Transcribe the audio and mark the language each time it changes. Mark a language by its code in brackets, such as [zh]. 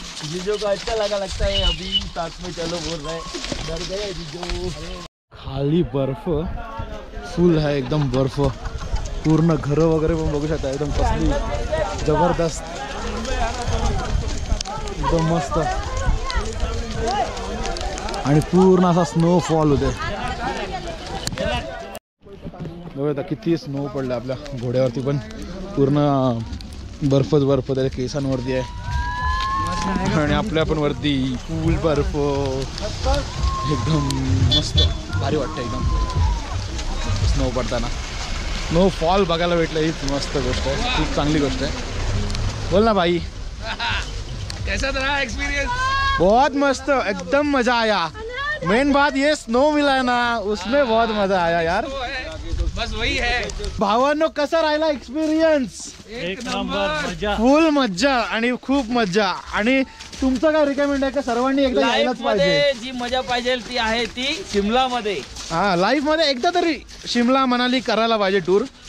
[hi] जीजो को अच्छा लगता है अभी साथ में चलो बोल रहे डर गए जीजो. खाली बर्फ फुल है एकदम. [mr] बर्फ पूर्ण घरं वगैरे पण बघू शकता एकदम कसली जबरदस्त एकदम मस्त. आणि पूर्ण असा स्नोफॉल होते. बघा किती स्नो पडलं आपल्या घोड्यावरती पण. पूर्ण बर्फच बर्फ त्याच्या केसांवरती आहे आणि आपल्या पण वरती फुल बर्फ. एकदम मस्त भारी वाटतं एकदम स्नो पडताना. स्नोफॉल बघायला भेटलं हीच मस्त गोष्ट आहे. खूप चांगली गोष्ट आहे. बोल ना भाई [hi] कैसा रहा एक्सपीरियंस? बहुत मस्त एकदम मजा आया. मेन बात ये स्नो मिला है ना उसमें बहुत मजा आया यार. बस वही है. [mr] भावांनो कसा राहिला एक्सपिरियन्स? एक नंबर. फुल मज्जा आणि खूप मज्जा. आणि तुमचं काय रिकमेंड आहे का सर्वांनी एकदा यायलाच पाहिजे? जी मजा पाहिजे ती आहे ती शिमला मध्ये. हा लाईफ मध्ये एकदा तरी शिमला मनाली करायला पाहिजे टूर.